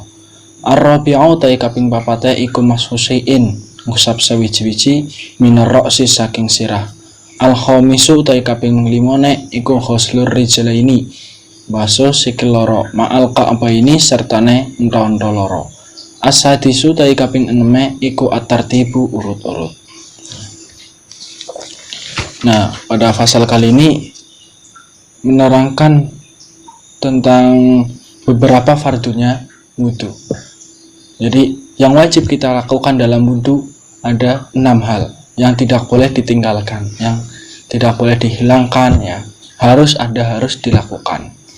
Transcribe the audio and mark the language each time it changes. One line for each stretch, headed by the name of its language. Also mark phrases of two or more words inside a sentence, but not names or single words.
Javanese: Ar-rabi'u utawi kaping papate iku mashusiin ngusap sawiji-wiji
Arabic: من الرأس
Javanese: saking sirah. Al-khamisu utawi kaping 5 iku
Arabic: غسل الرجلين
Javanese: basuh sikil loro
Arabic: مع الكعبين
Javanese: sertane entha-entha loro. As-sadisu utawi kaping 6 iku at-tartibu urut-urut.
Indonesian: Nah, pada fasal kali ini menerangkan tentang beberapa fardunya wudu. Jadi yang wajib kita lakukan dalam wudu ada 6 hal yang tidak boleh ditinggalkan, yang tidak boleh dihilangkan, ya harus dilakukan.